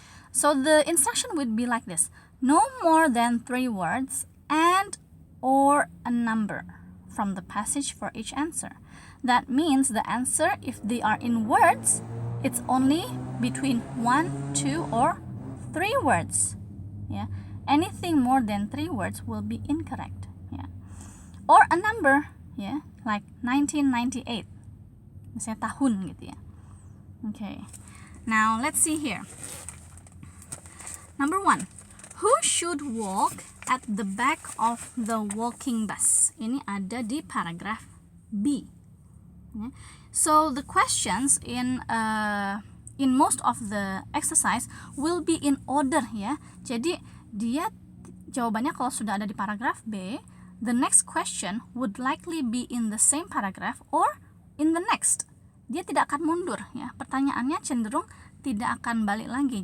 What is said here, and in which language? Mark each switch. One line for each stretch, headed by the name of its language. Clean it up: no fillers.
English: So the instruction would be like this: no more than 3 words and or a number from the passage for each answer. That means the answer, if they are in words, it's only between 1, 2, or 3 words, yeah. Anything more than 3 words will be incorrect, yeah. Or a number, yeah, like 1998,
Indonesian: misalnya tahun gitu ya.
English: Okay, now let's see here. Number 1, who should walk at the back of the walking bus?
Indonesian: Ini ada di paragraph B. Yeah.
English: So the questions in most of the exercise will be in order, ya.
Indonesian: Jadi dia jawabannya kalau sudah ada di paragraph B,
English: the next question would likely be in the same paragraph or in the next.
Indonesian: Dia tidak akan mundur, ya. Pertanyaannya cenderung tidak akan balik lagi.